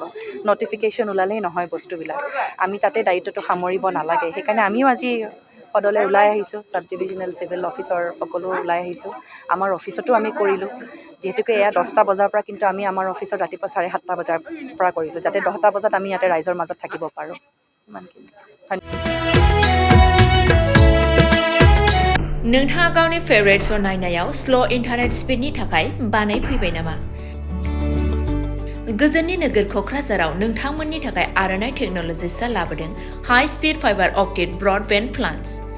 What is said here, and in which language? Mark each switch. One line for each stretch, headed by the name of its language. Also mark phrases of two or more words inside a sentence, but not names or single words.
Assamese: নটিফিকেশ্যন ওলালেই নহয় বস্তুবিলাক, আমি তাতে দায়িত্বটো সামৰিব নালাগে। সেইকাৰণে আমিও আজি সদলৈ ওলাই আহিছোঁ,
English: sub divisional civil officer
Assamese: সকলো ওলাই আহিছোঁ। আমাৰ অফিচতো আমি কৰিলোঁ, যিহেতুকে এয়া 10টা বজাৰ পৰা, কিন্তু আমি আমাৰ অফিচত ৰাতিপুৱা 7:30 বজাৰ পৰা কৰিছোঁ, যাতে 10টা বজাত আমি ইয়াতে ৰাইজৰ মাজত থাকিব পাৰোঁ। ইমানখিনি।
Bodo: नोंथाङा गावनि
English: favourite show'
Bodo: नायनायाव
English: slow internet speed
Bodo: थाखाय बानायफैबाय नामा? गोजोननि नोगोर क'क्राझाराव नोंथांमोननि थाखाय आर'नाइ टेक्न'लजिसआ लाबोदों
English: high speed fiber optic broadband plans.